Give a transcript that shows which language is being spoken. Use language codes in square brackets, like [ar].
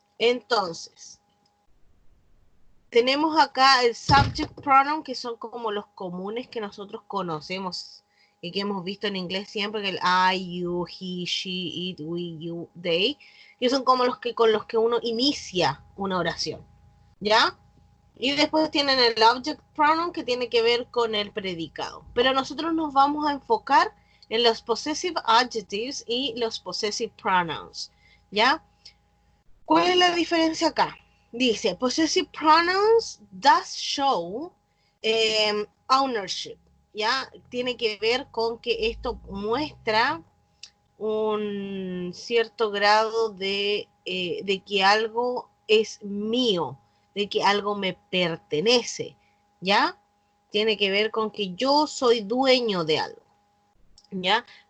[es] Entonces, tenemos acá el subject pronoun, que son como los comunes que nosotros conocemos y que hemos visto en inglés siempre, que el I, you, he, she, it, we, you, they, que son como los que con los que uno inicia una oración, ¿ya? Y después tienen el object pronoun, que tiene que ver con el predicado. Pero nosotros nos vamos a enfocar en los possessive adjectives y los possessive pronouns, ¿ya? ¿Cuál es la diferencia acá? Dice, [en] possessive pronouns does show ownership, [es] ¿ya? Tiene que ver con que esto muestra un cierto grado de que algo es mío, de que algo me pertenece, ¿ya? Tiene que ver con que yo soy dueño de algo, ¿ya?